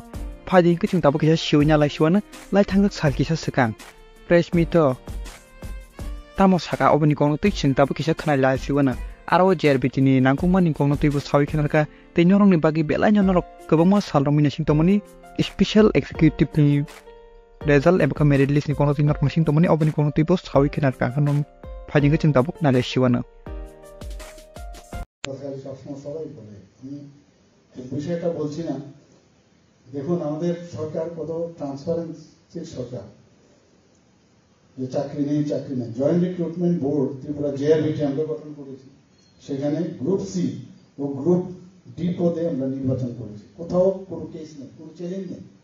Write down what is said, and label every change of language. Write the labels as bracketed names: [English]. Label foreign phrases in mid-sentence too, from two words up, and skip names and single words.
[Kok Borok] Faji hingga ching tabuk kisa siwnya lai siwana lai thangjak sal kisa sekang [English] press meet [Kok Borok] to tamo saka obani kokno te ching tabuk kisa khnai lai siwana aro JRBT ni nangkungmani kokno tuibo sawi khenarka te nyorong ni bagi belai nyorok kobangma salrong mina sing tomani [English] special executive [Kok Borok] ni result eba [English] merit list [Kok Borok] ni kokno tin norok sing tomani obani kokno tuibo sawi khenarka kanom Faji hingga ching tabuk nale siwana [Bangla] বিষয়টা বলছি না দেখুন আমাদের সরকার কত ট্রান্সপারেন্সির সরকার যে চাকরি নেই জয়েন্ট রিক্রুটমেন্ট বোর্ড ত্রিপুরা JRBT আমরা গঠন করেছি সেখানে [English] group C [Bangla] ও [English] group D [Bangla] পদে আমরা নির্বাচন করেছি কোথাও কোনো কেস নেই কোনো চ্যালেঞ্জ নেই